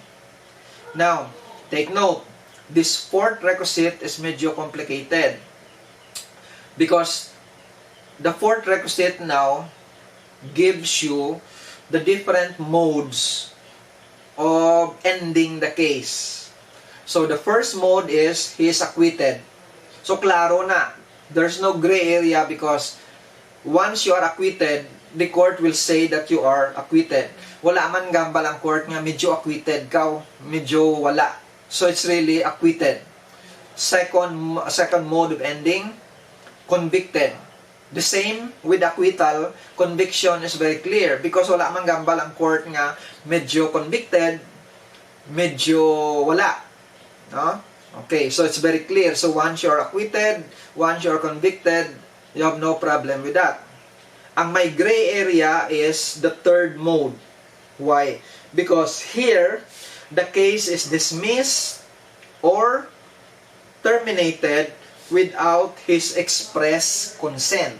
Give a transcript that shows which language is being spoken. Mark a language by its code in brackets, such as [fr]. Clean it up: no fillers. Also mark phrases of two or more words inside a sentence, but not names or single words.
[en] Now, take note, this fourth requisite is medyo complicated because the fourth requisite now gives you the different modes of ending the case. So the first mode is he is acquitted. So [hil] klaro na, [en] there's no gray area because once you are acquitted, the court will say that you are acquitted. [hil] Wala man gambal ang court nga medyo acquitted ka, medyo wala. [en] So it's really acquitted. Second mode of ending, convicted. The same with acquittal, conviction is very clear because [hil] wala man gambal ang court nga medyo convicted, medyo wala. [en] No? Okay, so it's very clear. So once you're acquitted, once you're convicted, you have no problem with that. [hil] Ang may [en] gray area is the third mode. Why? Because here, the case is dismissed or terminated without his express consent.